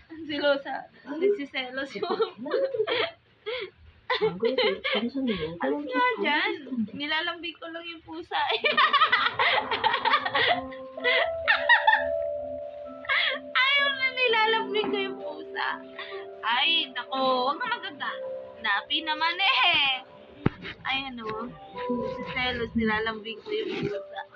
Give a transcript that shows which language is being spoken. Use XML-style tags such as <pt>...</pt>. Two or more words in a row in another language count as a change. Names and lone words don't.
<tl>Silosa. Nagsiselos yung...</tl> <ko>안 그래도 거기서는</ko> <tl>Alis</tl> <ko>여자랑</ko> <tl>nga</tl> <ko>좀</ko> <tl>dyan.</tl> <ko>다녔을 텐데.</ko> <tl>Nilalambing ko lang yung pusa. Ayaw na nilalambing ko yung pusa. Ay, nako. Huwag ka magaga. Napi naman eh. Ay, ano. Si Celos, nilalambing ko yung pusa.</tl>